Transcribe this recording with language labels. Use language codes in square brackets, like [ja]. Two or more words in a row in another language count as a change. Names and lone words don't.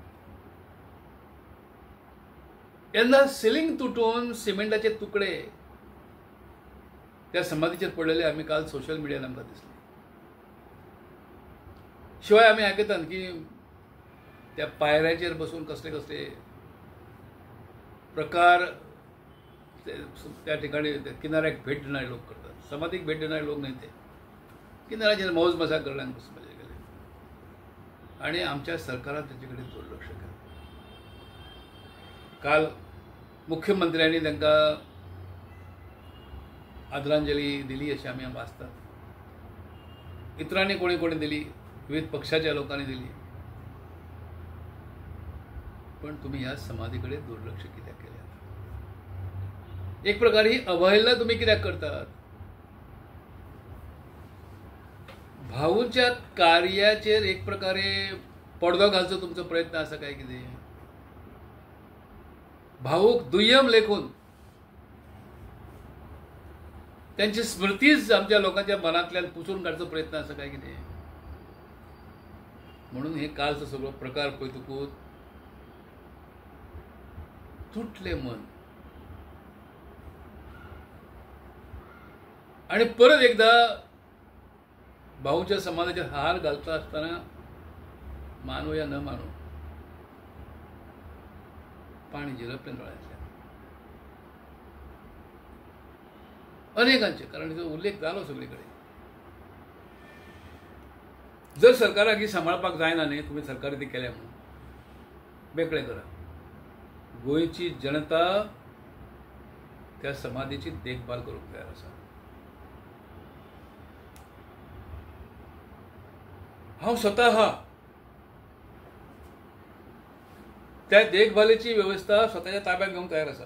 [kok] यंदा सिलिंग तुटून सिमेंटाचे तुकडे त्या समाधीचेर पडलेले आम्ही काल [en] social mediaन [kok] आमकां दिसले. शिवाय आम्ही आयकतात की त्या पायऱ्याचेर बसून कसले कसले प्रकार त्या ठिकाणी किनाऱ्याक भेट देणारे लोक करतात. समाधीक भेट देणारे लोक नाही, ते किनाऱ्याचेर मौज मजा करण्याक मजा केले. आणि आमच्या सरकारान त्याच्याकडे दुर्लक्ष केलं. काल मुख्यमंत्र्यांनी तांकां आदरांजली दिली अशी आम्ही वाचतात. इतरांनी कोणी कोणी दिली, विविध पक्षाच्या लोकांनी दिली. पण तुम्ही या समाधीकडे दुर्लक्ष कित्याक केले? एक प्रकारे ही अवहेलना तुम्ही कित्याक करतात? भाऊच्या कार्याचेर एक प्रकारे पडदो घालचो तुमचो प्रयत्न आसा काय कितें? भाऊक दुय्यम लेखून त्यांची स्मृतीच आमच्या लोकांच्या मनातल्यान पुसून काडचो प्रयत्न आसा काय कितें? म्हणून हे कालचो सगळो प्रकार पळयतकूच तुटले मन. आणि परत एकदा भाऊच्या समाधाचे हार घालता असताना [hi] मानो या न मानो [kok] पाणी झिरपले डोळ्यांतल्यान अनेकांचे. कारण तो उल्लेख जालो सगळीकडे. जर सरकाराक ही सांबाळपाक जायना न्ही, तुम्ही सरकार ती केल्या म्हणून बेकळे करा. गोंयची जनता त्या समाधीची देखभाल करूंक तयार आसा. हांव स्वतः त्या देखभालीची व्यवस्था स्वतःच्या ताब्यात घेवंक तयार आसा.